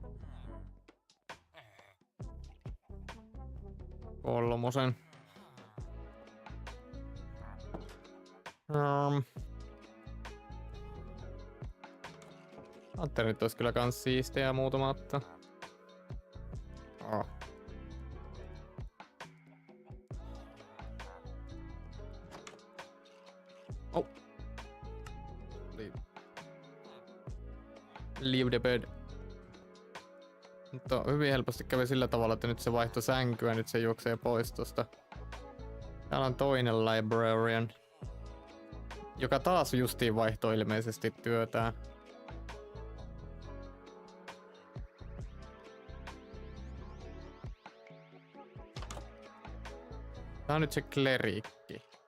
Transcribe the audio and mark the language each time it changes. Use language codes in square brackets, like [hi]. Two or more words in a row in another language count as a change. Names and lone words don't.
[fi] 3. Atterit ois kyllä kans siistejä muutamatta. [en] Oh. Leave the bed. [fi] Mutta hyvin helposti kävi sillä tavalla, että nyt se vaihtoi sänkyä, nyt se juoksee pois tosta. Täällä on toinen librarian, joka taas justiin vaihtoi ilmeisesti työtään. Tää on nyt se klerikki.